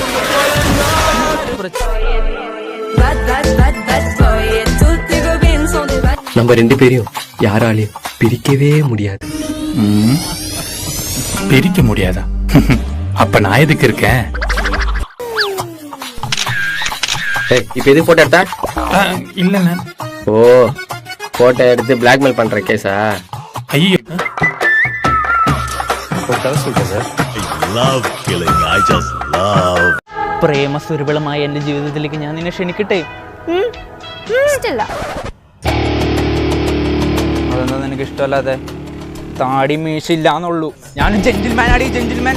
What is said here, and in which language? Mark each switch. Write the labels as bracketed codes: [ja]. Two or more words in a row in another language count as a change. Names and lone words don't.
[ta] நம்ம ரெண்டு பேரையும் யாராலையும் பிரிக்கவே முடியாது. பிரிக்க முடியாதா? அப்ப நான் எதுக்கு இருக்கேன்? இப்ப எது போட்டோ எடுத்தா? இல்ல. ஓ, போட்டோ எடுத்து பிளாக்மெயில் பண்ற கேஸா? ஐயோ, [ml] പ്രേമസുരഭിളമായ എന്റെ ജീവിതത്തിലേക്ക് ഞാൻ നിന്നെ ക്ഷണിക്കട്ടെ? അതെന്താ നിനക്ക് ഇഷ്ടമല്ലാതെ? താടി മീശില്ലാന്നുള്ളൂ. ഞാൻ ജെന്റിൽമാൻ ആടി, ജെന്റിൽമാൻ.